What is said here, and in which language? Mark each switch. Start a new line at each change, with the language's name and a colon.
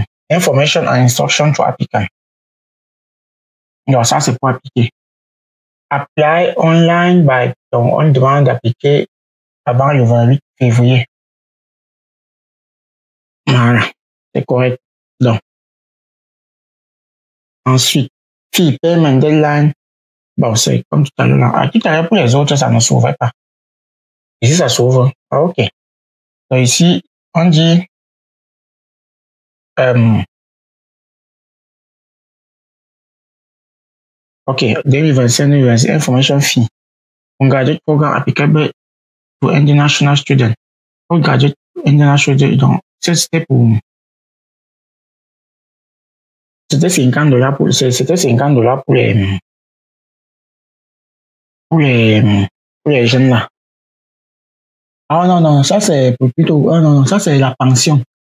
English: Information and instruction to applicant.
French: Donc, ça, c'est pour appliquer.
English: Apply online
French: donc, on demande d'appliquer avant le 28 février. Voilà. C'est correct. Donc, ensuite,
English: fee payment deadline.
French: Bon, c'est comme tout à l'heure. Tout à l'heure, pour les autres, ça ne s'ouvrait pas. Ici, ça s'ouvre. Ah, OK. Donc, ici, on dit OK, 2025,
English: information fee. Graduate program applicable to international student. Graduate international student.
French: Donc, c'était c'était $50 pour les jeunes là. Ah non, non, ça c'est plutôt, ah, non, non, ça c'est la pension.